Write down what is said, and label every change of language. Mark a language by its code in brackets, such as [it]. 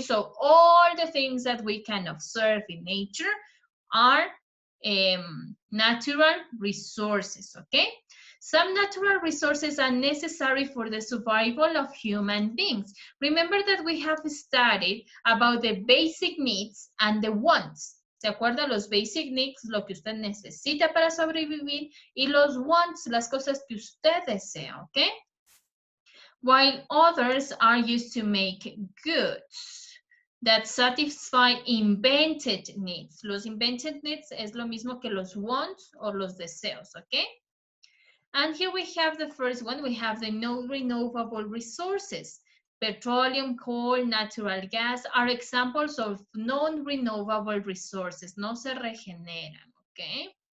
[en] So all the things that we can observe in nature are natural resources, okay? Some natural resources are necessary for the survival of human beings. Remember that we have studied about the basic needs and the wants. [es] ¿Se acuerda? Los basic needs, lo que usted necesita para sobrevivir, y los wants, las cosas que usted desea, ¿ok? [en] While others are used to make goods that satisfy invented needs. [es] Los invented needs es lo mismo que los wants o los deseos, ¿ok? [en] And here we have the first one. We have the non-renewable resources. Petroleum, coal, natural gas are examples of non-renewable resources. [es] No se regeneran, okay?